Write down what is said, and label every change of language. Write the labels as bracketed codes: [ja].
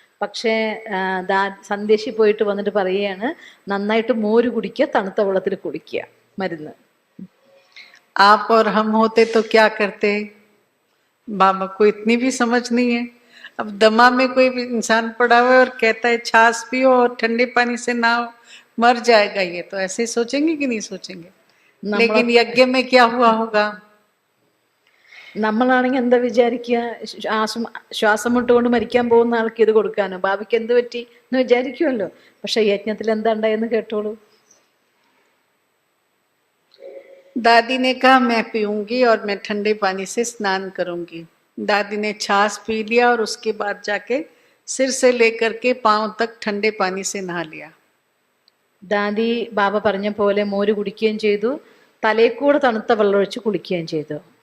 [ml] പക്ഷേ സന്ദേശി പോയിട്ട് വന്നിട്ട് പറയുകയാണ്, നന്നായിട്ട് മോര് കുടിക്കുക, തണുത്ത വെള്ളത്തിൽ കുടിക്കുക മരുന്ന്. [hi] आप और हम होते तो क्या करते? बाबा को इतनी भी समझ नहीं है. अब दमा में कोई भी इंसान पड़ा हुआ है और कहता है छाछ पियो और ठंडे पानी से नहाओ, मर जाएगा, ये तो ऐसे सोचेंगे कि नहीं सोचेंगे? लेकिन यज्ञ में क्या हुआ होगा? [ml] നമ്മളാണെങ്കിൽ എന്താ വിചാരിക്കുക, ശ്വാസം മുട്ടുകൊണ്ട് മരിക്കാൻ പോകുന്ന ആൾക്ക് ഇത് കൊടുക്കാനോ, ബാബയ്ക്ക് എന്ത് പറ്റി എന്ന് വിചാരിക്കുമല്ലോ. പക്ഷെ യജ്ഞത്തിൽ എന്താ ഉണ്ടായെന്ന് കേട്ടോളൂ. [hi] दादी ने कहा मैं पीऊंगी और मैं ठंडे पानी से स्नान करूंगी. दादी ने छाछ पी लिया और उसके बाद जाके सिर से लेकर के पांव तक ठंडे पानी से नहा लिया. [ml] ദാദി ബാബ പറഞ്ഞ പോലെ മോര് കുടിക്കുകയും ചെയ്തു, തലയിൽ കൂടെ തണുത്ത വെള്ളം ഒഴിച്ച് കുളിക്കുകയും ചെയ്തു.